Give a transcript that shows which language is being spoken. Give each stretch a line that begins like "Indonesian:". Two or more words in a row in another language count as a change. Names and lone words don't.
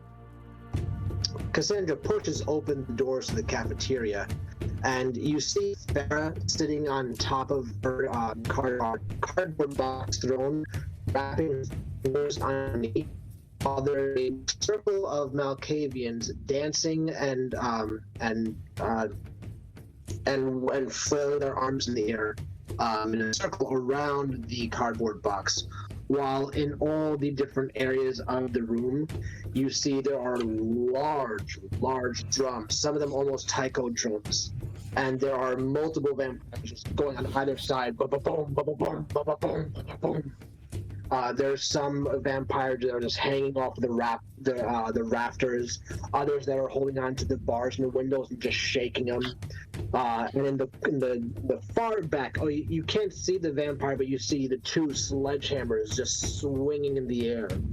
English: Cassandra pushes open the doors to the cafeteria, and you see Farah sitting on top of her cardboard box throne, wrapping her fingers underneath, while there's a circle of Malkavians dancing and flailing their arms in the air in a circle around the cardboard box. While in all the different areas of the room, you see there are large drums, some of them almost taiko drums. And there are multiple vampires going on either side. Ba-ba-boom, ba-ba-boom, ba-ba-boom, ba-ba-boom. There's some vampires that are just hanging off the rafters, others that are holding on to the bars and the windows and just shaking them. And in the far back, you can't see the vampire, but you see the two sledgehammers just swinging in the air.